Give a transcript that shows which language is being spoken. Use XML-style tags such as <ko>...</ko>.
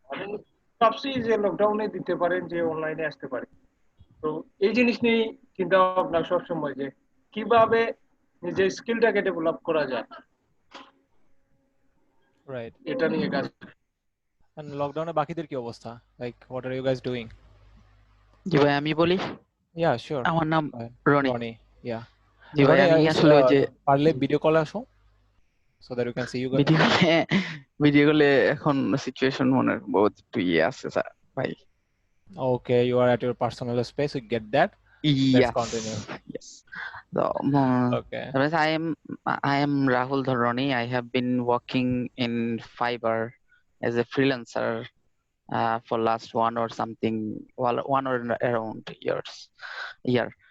<bn>আমি ভাবছি যে লকডাউনে দিতে পারেন, যে অনলাইনে আসতে পারে। তো এই জিনিস নিয়ে চিন্তা ভাবনা সবসময় যে কিভাবে নিজের স্কিলটাকে ডেভেলপ করা যায়,</bn> <en>Right.</en> <bn>এটা নিয়ে কাজ। And লকডাউনে বাকিদের কি অবস্থা?</bn> <en>Like what are you guys doing?</en> <bn>জি ভাই আমি বলি,</bn> <en>Yeah, sure.</en> <bn>আমার নাম রনি।</bn> <en>Ronnie, yeah.</en> <bn>জি ভাই</bn> <en>Ronnie,</en> <bn>আমি আসলে ওই যে পারলে ভিডিও কলে আসো</bn> <en>so that you can see you guys.</en> <bn>Video কলে এখন সিচুয়েশন মনে হয় বহুত একটু ইয়ে আছে স্যার ভাই।</bn> <en>Okay, you are at your personal space, we get that. Let's continue. Yes. So, Okay. I am Rahul Dharani. I have been working in Fiverr as a freelancer for last one or around year.</en>